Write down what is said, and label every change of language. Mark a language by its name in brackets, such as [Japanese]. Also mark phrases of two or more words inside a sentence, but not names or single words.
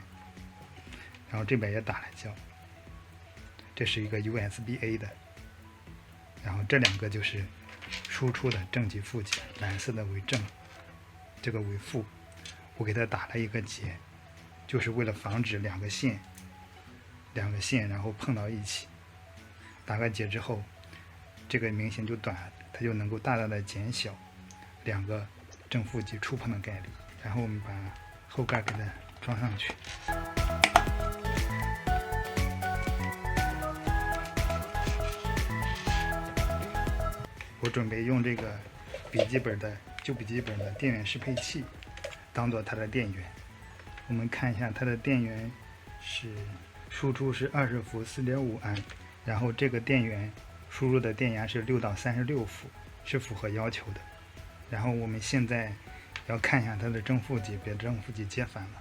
[Chinese] 然后这边也打了胶，这是一个 USB-A 的，然后这两个就是输出的正极、负极，蓝色的为正，这个为负。我给它打了一个结，就是为了防止两个线然后碰到一起。打个结之后，这个明显就短了， 它就能夠大大的減小2個正負極觸碰的概率。然後我们把後蓋給它裝上去。我準備用這個舊筆記本的電源適配器當做它的電源。我們看一下它的電源是輸出是20伏4.5安，然後這個電源輸入的電壓是6到36伏，是符合要求的。然後我們現在要看一下它的正負极，别正負极接反了。